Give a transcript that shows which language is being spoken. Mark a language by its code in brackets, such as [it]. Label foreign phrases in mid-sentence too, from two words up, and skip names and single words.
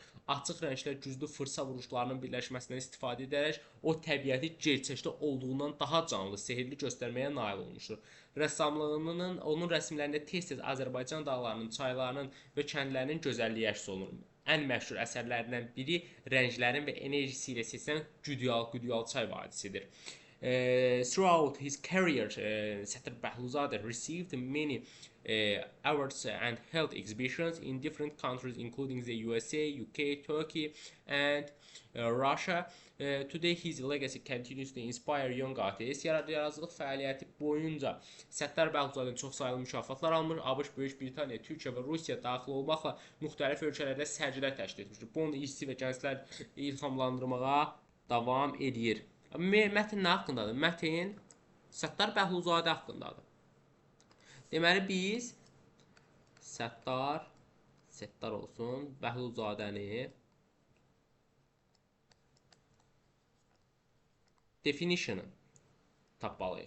[az] Açıq rənglər güclü fırça vuruşlarının birləşməsindən istifadə edərək o təbiəti gerçəkdə olduğundan daha canlı, sehirli göstərməyə nail olmuşdur. Rəssamlığının, onun rəsmlərində tez-tez Azərbaycan dağlarının, çaylarının və kəndlərinin gözəlliyi əks olunur. Ən məşhur əsərlərindən biri rənglərin və enerjisi ilə seçilən Güdyal çay vadisidir. [en] Throughout his career, Səttar Bəhlulzadə received many awards and held exhibitions in different countries, including the USA, UK, Turkey, and Russia. Today, his legacy continues to inspire young artists. [az] Yaradıcılıq fəaliyyəti boyunca Səttar Bəhlulzadənin çoxsaylı mükafatlar almış, ABŞ, Böyük Britaniya, Türkiyə və Rusiya daxil olmaqla müxtəlif ölkələrdə sərgilər təşkil etmişdir. Bu onu işçi və gənclər ilhamlandırmağa davam edir. Mətn nə haqqındadır? Mətn Səttar Bəhlulzadə haqqındadır. Deməli biz Səttar olsun, Bəhlulzadəni definition-ı tapmalıyıq.